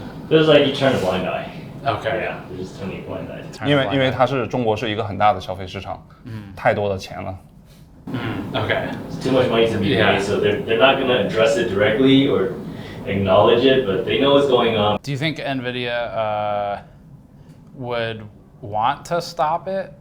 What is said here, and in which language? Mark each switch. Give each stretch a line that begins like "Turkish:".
English: There's like you turn a blind eye. Okay. Yeah, they're just turning a blind eye.
Chinese: 因为中国是一个很大的消费市场，太多的钱了。
English: Okay. It's too much money to be made, so they're not going to address it directly or acknowledge it, but they know what's going on. Do you think NVIDIA would want to stop it?